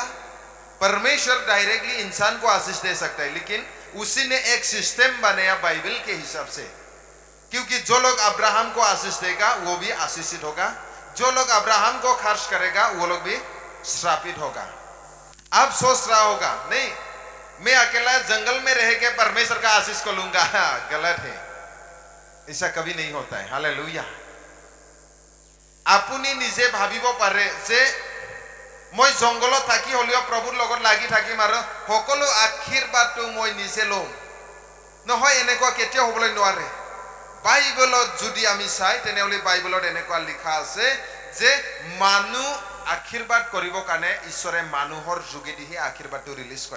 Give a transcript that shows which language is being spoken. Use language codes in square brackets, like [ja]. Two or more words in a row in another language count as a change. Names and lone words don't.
[hi] परमेश्वर डायरेक्टली इंसान को आशीष दे सकता है, लेकिन उसी ने एक सिस्टम बनाया बाइबल के हिसाब से, क्योंकि जो लोग अब्राहम को आशीष देगा वो भी आशीषित होगा, जो लोग अब्राहम को खर्च करेगा वो लोग भी श्रापित होगा। अब सोच रहा होगा, नहीं मैं अकेला जंगल में रह के परमेश्वर का आशीष को लूंगा। गलत है, ऐसा कभी नहीं होता है। [as] हालेलुया। আপুনি নিজে ভাবিব পাৰে যে মই জঙ্গলত থাকি হলিও প্ৰভুৰ লগত লাগি থাকিম আৰু সকলো আশীৰ্বাদটো মই নিজে লম, নহয় এনেকুৱা কেতিয়াও হ'বলৈ নোৱাৰে। বাইবেলত যদি আমি চাই তেনেহ'লে বাইবেলত এনেকুৱা লিখা আছে যে মানুহ আশীৰ্বাদ কৰিবৰ কাৰণে ঈশ্বৰে মানুহৰ যোগেদিহে আশীৰ্বাদটো ৰিলিজ কৰে।